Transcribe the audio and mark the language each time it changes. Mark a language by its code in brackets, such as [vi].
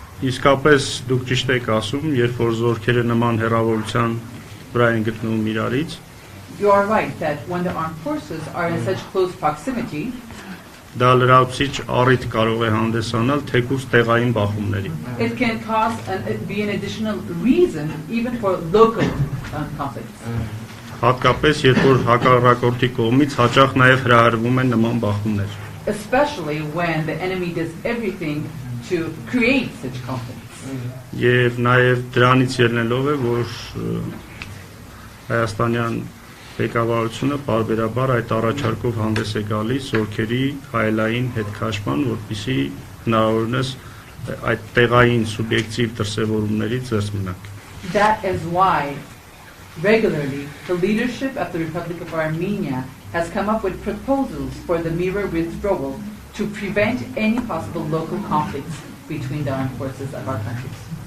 [hy] Իսկապես դուք ճիշտ եք ասում, երբ որ զորքերը նման հեռավորության վրա են գտնվում իրարից։ [en] You are right that when the armed forces are in such close proximity, [hy] դա լրացուցիչ առիթ կարող է հանդեսանալ թեկուզ տեղային բախումների։ [en] It can cause and be an additional reason even for local conflicts. [hy] Հատկապես երբ որ հակառակորդի կողմից հաճախ նաև հրահրվում են նման բախումներ։ [en] Especially when the enemy does everything to create such conflicts. [hy] Եվ նաև դրանից ելնելով է, որ Հայաստանյան Ղեկավարությունը բարբերաբար այդ առաջարկով հանդես է գալիս զորքերի հայելային հետքաշման, որպեսզի հնարավորինս այդ տեղային սուբյեկտիվ դրսևորումներից զերծ մնանք։ [en] That is why regularly the leadership of the Republic of Armenia has come up with proposals for the mirror withdrawal to prevent any possible local conflicts between the armed forces of our countries.